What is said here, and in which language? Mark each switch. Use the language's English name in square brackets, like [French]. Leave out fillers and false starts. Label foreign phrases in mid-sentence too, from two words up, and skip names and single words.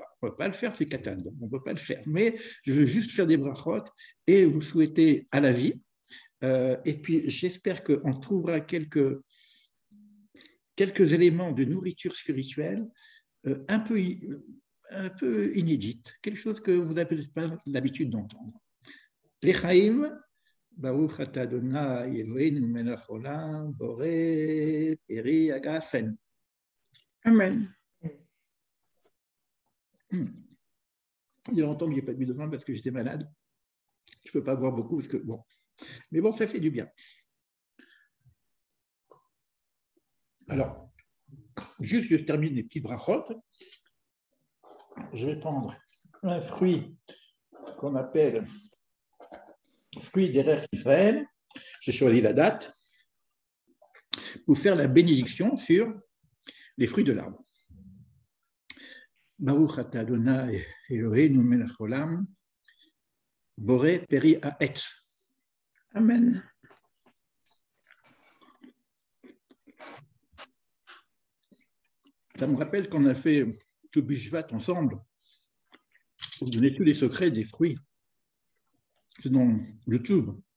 [French] On ne peut pas le faire, c'est Katan, donc on ne peut pas le faire. Mais je veux juste faire des brachot et vous souhaiter à la vie. Et puis, j'espère qu'on trouvera quelques éléments de nourriture spirituelle un peu inédite, quelque chose que vous n'avez peut-être pas l'habitude d'entendre. [Hebrew] לחיים ברוך אתה אדוני אלוהינו מלך העולם בורא פרי הגפן. [French] Amen. Il y a longtemps que je n'ai pas bu de vin parce que j'étais malade. Je ne peux pas boire beaucoup parce que, bon. Mais bon, ça fait du bien. Alors, juste, je termine les petits brachot. Je vais prendre un fruit qu'on appelle fruit d'Eretz Israël. J'ai choisi la date pour faire la bénédiction sur les fruits de l'arbre. [Hebrew] ברוך אתה אדוני אלוהינו מלך העולם בורא פרי העץ. [French] Amen. Ça me rappelle qu'on a fait tout Bishvat ensemble pour donner tous les secrets des fruits. C'est dans YouTube.